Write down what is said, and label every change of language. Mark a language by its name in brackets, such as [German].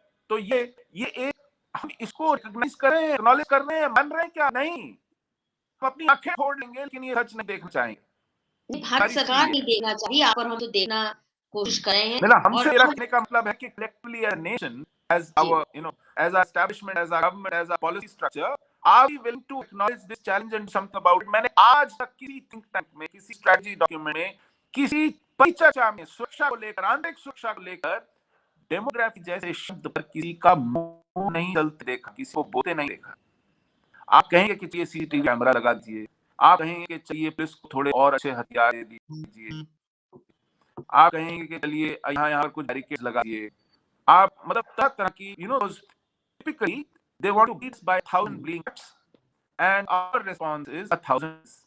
[Hindi] तो ये एक, हम इसको रिकॉग्नाइज करें, एक्नॉलेज कर रहे हैं, मान रहे हैं क्या? नहीं, हम अपनी आंखें फोड़ लेंगे लेकिन ये सच नहीं देखना चाहेंगे। हैं। भारत सरकार नहीं देखना चाहिए, आप और हम तो देखना कोशिश कर रहे हैं। मेरा और हमसे मेरा कहने का मतलब है कि [English] collectively as a nation, as [Hindi] ji, [English] our, as our establishment, as our government, as our policy structure, are we willing to acknowledge this challenge and do something about it? [Hindi] मैंने आज तक किसी think tank में, किसी strategy document में, किसी परिचर्चा में सुरक्षा को लेकर, आंतरिक सुरक्षा को लेकर, डेमोग्राफी जैसे शब्द पर किसी का मुंह नहीं चलते देखा, किसी को बोलते नहीं देखा। आप कहेंगे कि चलिए सीसीटीवी कैमरा लगा दीजिए, आप कहेंगे कि चलिए पुलिस को थोड़े और अच्छे हथियार दे दीजिए, आप कहेंगे कि चलिए यहाँ कुछ बैरिकेड लगा दिए, आप मतलब तरह की [English] typically they want to beat us by 1,000 bleeding cuts and our response is 1,000.